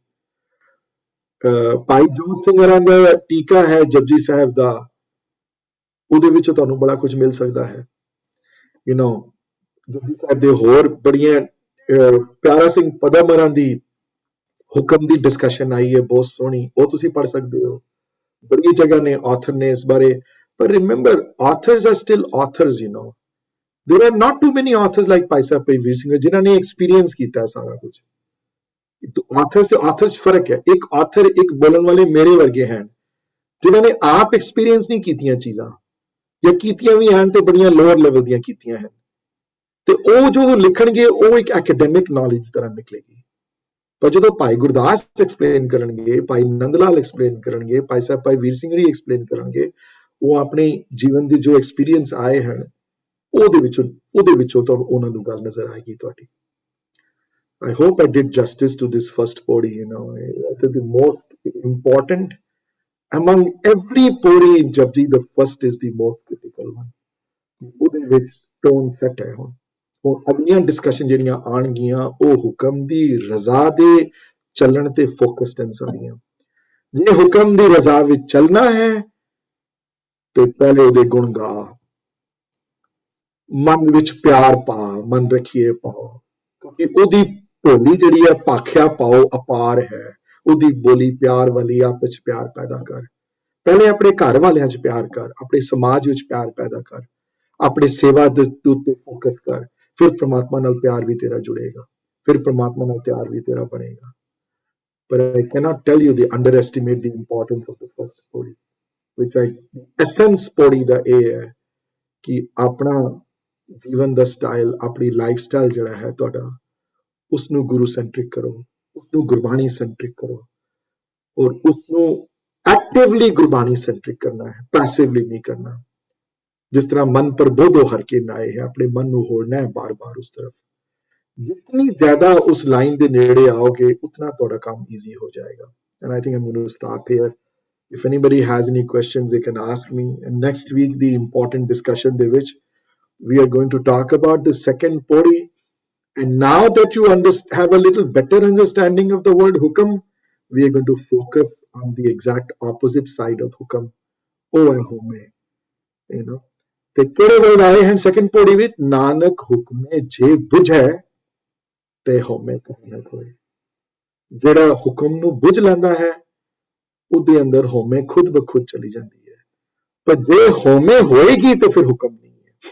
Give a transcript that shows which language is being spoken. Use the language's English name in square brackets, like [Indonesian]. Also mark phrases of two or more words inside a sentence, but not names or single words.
[Punjabi] ਭਾਈ ਜੋਤ ਸਿੰਘ ਹਰਾਂ ਦਾ ਟੀਕਾ ਹੈ ਜਪਜੀ ਸਾਹਿਬ ਦਾ, ਉਹਦੇ ਵਿੱਚ ਤੁਹਾਨੂੰ ਬੜਾ ਕੁਝ ਮਿਲ ਸਕਦਾ ਹੈ। ਜਪਜੀ ਸਾਹਿਬ ਦੇ ਹੋਰ ਬੜੀਆਂ, ਪਿਆਰਾ ਸਿੰਘ ਪਦਮ ਹਰਾਂ ਦੀ ਹੁਕਮ ਦੀ ਡਿਸਕਸ਼ਨ ਆਈ ਹੈ ਬਹੁਤ ਸੋਹਣੀ, ਉਹ ਤੁਸੀਂ ਪੜ੍ਹ ਸਕਦੇ ਹੋ। ਬੜੀ ਜਗ੍ਹਾ ਨੇ ਆਥਰ ਨੇ ਇਸ ਬਾਰੇ, ਪਰ [English] remember authors are still authors, there are not too many authors like ਭਾਈ ਸਾਹਿਬ ਵੀਰ ਸਿੰਘ [Punjabi] ਜਿਨ੍ਹਾਂ ਨੇ ਐਕਸਪੀਰੀਅੰਸ ਕੀਤਾ ਸਾਰਾ ਕੁਝ। ਆਥਰਸ ਤੇ ਆਥਰਸ ਫਰਕ ਹੈ। ਇੱਕ ਆਥਰ, ਇੱਕ ਬੋਲਣ ਵਾਲੇ ਮੇਰੇ ਵਰਗੇ ਹਨ ਜਿਨ੍ਹਾਂ ਨੇ ਆਪ ਐਕਸਪੀਰੀਅੰਸ ਨਹੀਂ ਕੀਤੀਆਂ ਚੀਜ਼ਾਂ, ਜਾਂ ਕੀਤੀਆਂ ਵੀ ਹਨ ਤੇ ਬੜੀਆਂ [English] lower level [Punjabi] ਦੀਆਂ ਕੀਤੀਆਂ ਹਨ, ਤੇ ਉਹ ਜੋ ਲਿਖਣਗੇ ਉਹ ਇੱਕ [English] academic knowledge [Punjabi] ਦੀ ਤਰ੍ਹਾਂ ਨਿਕਲੇਗੀ। ਪਰ ਜਦੋਂ ਭਾਈ ਗੁਰਦਾਸ ਐਕਸਪਲੇਨ ਕਰਨਗੇ, ਭਾਈ ਨੰਦ ਲਾਲ ਐਕਸਪਲੇਨ ਕਰਨਗੇ, ਭਾਈ ਸਾਹਿਬ ਭਾਈ ਵੀਰ ਸਿੰਘ ਜੀ ਐਕਸਪਲੇਨ ਕਰਨਗੇ, ਉਹ ਆਪਣੇ ਜੀਵਨ ਦੇ ਜੋ ਐਕਸਪੀਰੀਅੰਸ ਆਏ ਹਨ ਉਹਦੇ ਵਿੱਚੋਂ ਤੁਹਾਨੂੰ ਉਹਨਾਂ ਨੂੰ ਗੱਲ ਨਜ਼ਰ ਆਏਗੀ ਤੁਹਾਡੀ। [English] I hope I did justice to this first podi, the most important among every podi in Japji, the first is the most critical one. [Punjabi] ਉਹਦੇ ਵਿੱਚ [English] tone set [Punjabi] ਹੈ। ਹੁਣ ਅਗਲੀਆਂ ਡਿਸਕਸ਼ਨ ਜਿਹੜੀਆਂ ਆਉਣਗੀਆਂ ਉਹ ਹੁਕਮ ਦੀ ਰਜ਼ਾ ਦੇ ਚੱਲਣ ਤੇ ਫੋਕਸਡ ਹਨ ਸਾਰੀਆਂ। ਜੇ ਹੁਕਮ ਦੀ ਰਜ਼ਾ ਵਿੱਚ ਚੱਲਣਾ ਹੈ ਤੇ ਪਹਿਲੇ ਉਹਦੇ ਗੁਣ ਗਾ, ਮਨ ਵਿੱਚ ਪਿਆਰ ਪਾ, ਮਨ ਰੱਖੀਏ ਪਾਓ, ਕਿਉਂਕਿ ਉਹਦੀ ਭੋਲੀ ਜਿਹੜੀ ਹੈ ਭਾਖਿਆ ਪਾਓ ਅਪਾਰ ਹੈ। ਉਹਦੀ ਬੋਲੀ ਪਿਆਰ ਵਾਲੀ, ਆਪਸ ਚ ਪਿਆਰ ਪੈਦਾ ਕਰ। ਪਹਿਲੇ ਆਪਣੇ ਘਰ ਵਾਲਿਆਂ ਚ ਪਿਆਰ ਕਰ, ਆਪਣੇ ਸਮਾਜ ਵਿੱਚ ਪਿਆਰ ਪੈਦਾ ਕਰ, ਆਪਣੀ ਸੇਵਾ ਦੇ ਉੱਤੇ ਫੋਕਸ ਕਰ, ਫਿਰ ਪ੍ਰਮਾਤਮਾ ਨਾਲ ਪਿਆਰ ਵੀ ਤੇਰਾ ਜੁੜੇਗਾ, ਫਿਰ ਪ੍ਰਮਾਤਮਾ ਨਾਲ ਪਿਆਰ ਵੀ ਤੇਰਾ ਬਣੇਗਾ। [English] ਪਰ I cannot tell you the underestimate the importance of the first podi. which I essence [Punjabi] ਪੌੜੀ ਦਾ ਇਹ ਹੈ ਕਿ ਆਪਣਾ ਜੀਵਨ ਦਾ ਸਟਾਈਲ, ਆਪਣੀ [English] life style [Punjabi] ਜਿਹੜਾ ਹੈ ਤੁਹਾਡਾ, ਉਸਨੂੰ ਗੁਰੂ ਸੈਂਟਰਿਕ ਕਰੋ, ਉਸਨੂੰ ਗੁਰਬਾਣੀ ਸੈਂਟਰਿਕ ਕਰੋ, ਔਰ ਉਸਨੂੰ ਐਕਟਿਵਲੀ ਗੁਰਬਾਣੀ ਸੈਂਟਰਿਕ ਕਰਨਾ ਹੈ, ਪੈਸਿਵਲੀ ਨਹੀਂ ਕਰਨਾ। ਜਿਸ ਤਰ੍ਹਾਂ ਮਨ ਪ੍ਰਬੋਧੋ ਹਰ ਕੇ ਨਾਏ ਹੈ, ਆਪਣੇ ਮਨ ਨੂੰ ਹੋੜਨਾ ਹੈ ਬਾਰ-ਬਾਰ ਉਸ ਤਰਫ। ਜਿਤਨੀ ਜ਼ਿਆਦਾ ਉਸ ਲਾਈਨ ਦੇ ਨੇੜੇ ਆਓਗੇ ਉਤਨਾ ਤੁਹਾਡਾ ਕੰਮ ਈਜ਼ੀ ਹੋ ਜਾਏਗਾ। [English] And I think I'm going to stop here. If anybody has any questions, they can ask me. And next week, the important discussion de which we are going to talk about the second pori. And now that you have a little better understanding of the word hukam, we are going to focus on the exact opposite side of hukam. Oh and home, you know. [Punjabi] ਤੇ ਕਿਹੜੇ ਵਰਡ ਆਏ ਹਨ ਸੈਕੰਡ ਪੌੜੀ ਵਿੱਚ? ਨਾਨਕ ਹੁਕਮੇ ਜੇ ਬੁਝੈ ਤੇ ਹਉਮੈ ਕਹੈ ਨ ਕੋਇ। ਜਿਹੜਾ ਹੁਕਮ ਨੂੰ ਬੁਝ ਲੈਂਦਾ ਹੈ ਉਹਦੇ ਅੰਦਰ ਹਉਮੈ ਖੁਦ ਬ ਖੁਦ ਚਲੀ ਜਾਂਦੀ ਹੈ। ਪਰ ਜੇ ਹਉਮੈ ਹੋਏਗੀ ਤਾਂ ਫਿਰ ਹੁਕਮ ਨਹੀਂ ਹੈ।